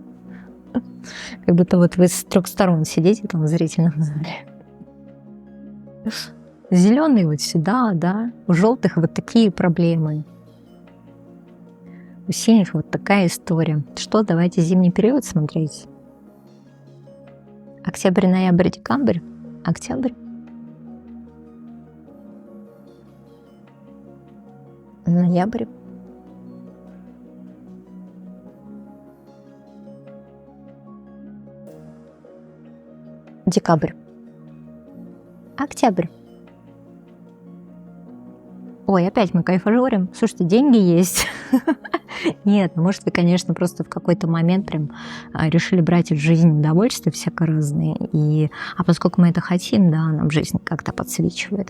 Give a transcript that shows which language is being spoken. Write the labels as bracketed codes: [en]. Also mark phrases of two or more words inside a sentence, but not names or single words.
[ru] Как будто вот вы с 3 сторон сидите там в зрительном зале. Зеленый вот сюда, да, у желтых вот такие проблемы, у синих вот такая история. Что, давайте зимний период смотреть? Октябрь, ноябрь, декабрь? Октябрь? Ноябрь? Декабрь? Октябрь? Ой, опять мы кайфажорим. Слушайте, деньги есть. Нет, ну, может, вы, конечно, просто в какой-то момент прям решили брать из жизни удовольствия всяко разные. А поскольку мы это хотим, да, нам жизнь как-то подсвечивает.